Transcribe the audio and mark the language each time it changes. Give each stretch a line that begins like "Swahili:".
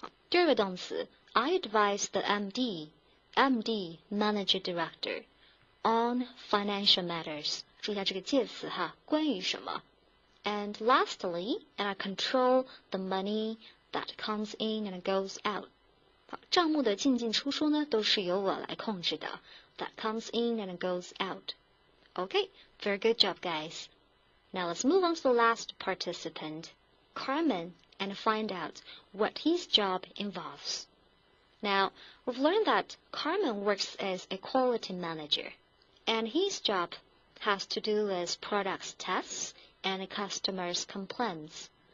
Chinese: 第二个动词
English: I advise the MD Manager Director on financial matters。
Chinese: 注意一下这个介词哈，关于什么
English: ？And lastly, and I control the money that comes in and goes out。
Chinese: 好，账目的进进出出呢，都是由我来控制的。
English: That comes in and goes out. Okay, very good job, guys. Now let's move on to the last participant, Carmen, and find out what his job involves. Now, we've learned that Carmen works as a quality manager, and his job has to do with products tests and customers' complaints.